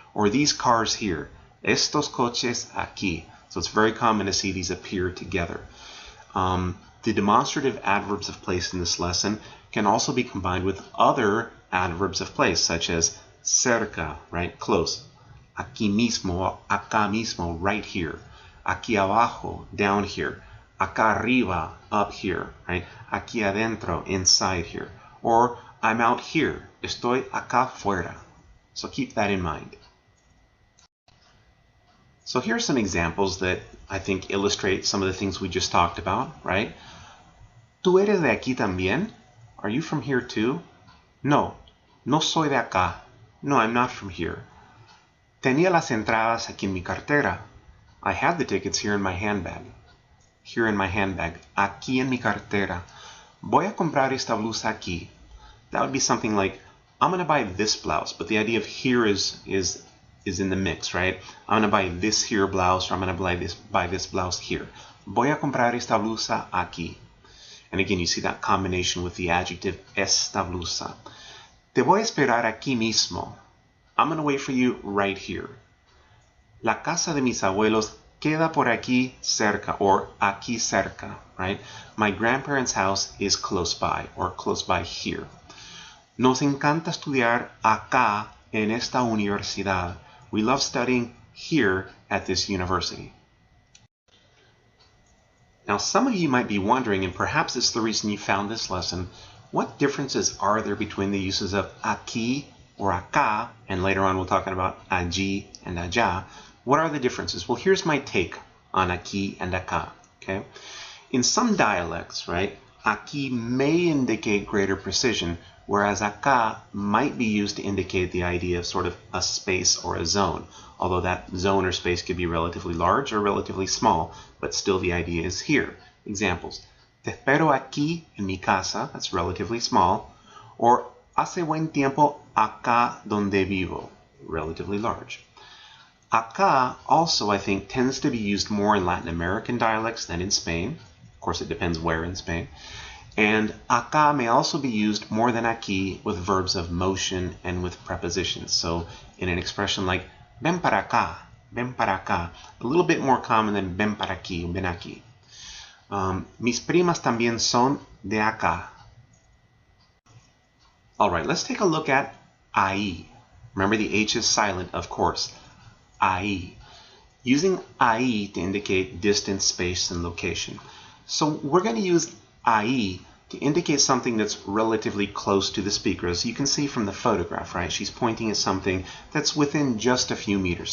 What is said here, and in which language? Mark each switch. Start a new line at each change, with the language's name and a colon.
English: Or these cars here,
Spanish: estos coches aquí.
English: So it's very common to see these appear together. The demonstrative adverbs of place in this lesson can also be combined with other adverbs of place, such as cerca, right? Close.
Spanish: Aquí mismo, acá mismo,
English: right here.
Spanish: Aquí abajo,
English: down here.
Spanish: Acá arriba,
English: up here, right?
Spanish: Aquí adentro,
English: inside here. Or I'm out here,
Spanish: estoy acá fuera.
English: So keep that in mind. So here are some examples that I think illustrate some of the things we just talked about, right?
Spanish: ¿Tú eres de aquí también?
English: Are you from here too?
Spanish: No, no soy de acá.
English: No, I'm not from here.
Spanish: Tenía las entradas aquí en mi cartera.
English: I had the tickets here in my handbag. Here in my handbag.
Spanish: Aquí en mi cartera. Voy a comprar esta blusa aquí.
English: That would be something like, I'm going to buy this blouse, but the idea of here is in the mix, right? I'm going to buy this here blouse, or I'm going to buy this blouse here.
Spanish: Voy a comprar esta blusa aquí.
English: And again, you see that combination with the adjective esta blusa.
Spanish: Te voy a esperar aquí mismo.
English: I'm going to wait for you right here.
Spanish: La casa de mis abuelos queda por aquí cerca, or aquí cerca, right?
English: My grandparents' house is close by, or close by here.
Spanish: Nos encanta estudiar acá en esta universidad.
English: We love studying here at this university. Now, some of you might be wondering, and perhaps it's the reason you found this lesson, what differences are there between the uses of aquí or acá, and later on we'll talk about allí and allá. What are the differences? Well, here's my take on aquí and acá, okay? In some dialects, right, aquí may indicate greater precision, whereas acá might be used to indicate the idea of sort of a space or a zone, although that zone or space could be relatively large or relatively small, but still the idea is here.
Spanish: Examples: te espero aquí en mi casa,
English: that's relatively small, or
Spanish: hace buen tiempo acá donde vivo,
English: relatively large. Acá also, I think, tends to be used more in Latin American dialects than in Spain. Of course, it depends where in Spain. And acá may also be used more than aquí with verbs of motion and with prepositions. So in an expression like
Spanish: ven para acá,
English: a little bit more common than
Spanish: ven para aquí, ven aquí. Mis primas también son de acá.
English: All right, let's take a look at ahí. Remember, the H is silent, of course. Ahí. Using ahí to indicate distance, space, and location. So we're going to use ahí to indicate something that's relatively close to the speaker. As you can see from the photograph, right? She's pointing at something that's within just a few meters.